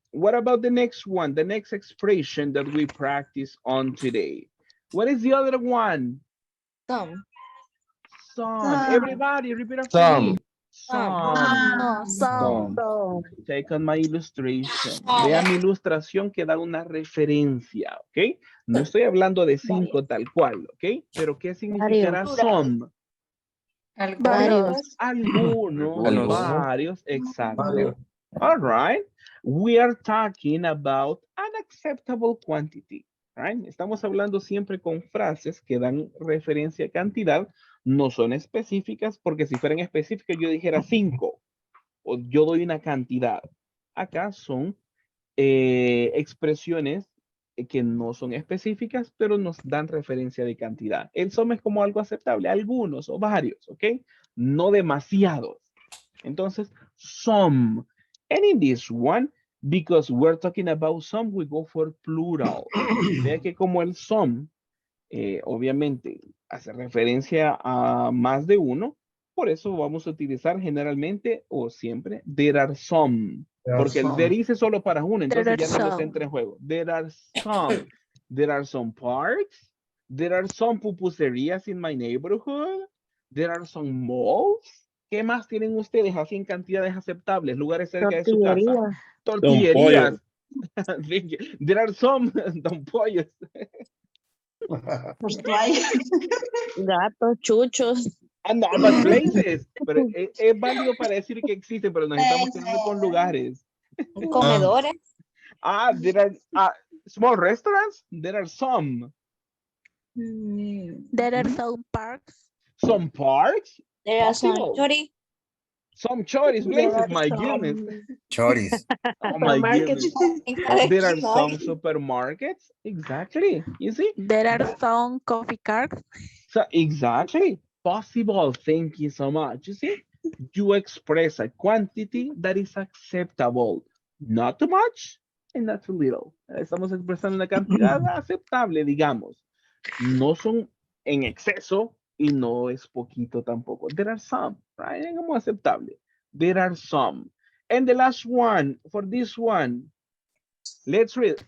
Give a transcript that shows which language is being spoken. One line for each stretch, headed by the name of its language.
English: What about the next one? The next expression that we practice on today. What is the other one? Some. Everybody repeat after me. Some. No, Some. Take on my illustration.
Spanish: Vea mi ilustración que da una referencia, ¿ok? No estoy hablando de 5 tal cual, ¿ok? Pero ¿qué significará some? varios. Algunos, varios, exacto.
English: All right. We are talking about unacceptable quantity. Right?
Spanish: Estamos hablando siempre con frases que dan referencia a cantidad, no son específicas, porque si fueran específicas yo dijera 5 o yo doy una cantidad. Acá son expresiones que no son específicas, pero nos dan referencia de cantidad. El some es como algo aceptable, algunos o varios, ¿ok? No demasiados. Entonces, some.
English: And in this one, because we're talking about some, we go for plural.
Spanish: Vea que como el some, obviamente, hace referencia a más de uno, por eso vamos a utilizar generalmente o siempre
English: there are some.
Spanish: Porque el
English: there is
Spanish: es solo para uno, entonces ya no los entra en juego.
English: There are some. There are some parks. There are some pupuserías in my neighborhood. There are some malls.
Spanish: ¿Qué más tienen ustedes así en cantidades aceptables? Lugares cerca de su casa. Tortillerías.
English: There are some don pollos.
Spanish: Gatos, chuchos.
English: No, but places.
Spanish: Pero es válido para decir que existen, pero nos estamos quedando con lugares. Comedores.
English: There are small restaurants. There are some. There are some parks. Some parks. There are some chori. Some choris places. My goodness. Choris. Oh my goodness. There are some supermarkets. Exactly. You see? There are some coffee carts. So exactly. Possible. Thank you so much. You see? You express a quantity that is acceptable. Not too much and not too little.
Spanish: Estamos expresando una cantidad aceptable, digamos. No son en exceso y no es poquito tampoco.
English: There are some, right?
Spanish: Es como aceptable.
English: There are some. And the last one, for this one, let's read.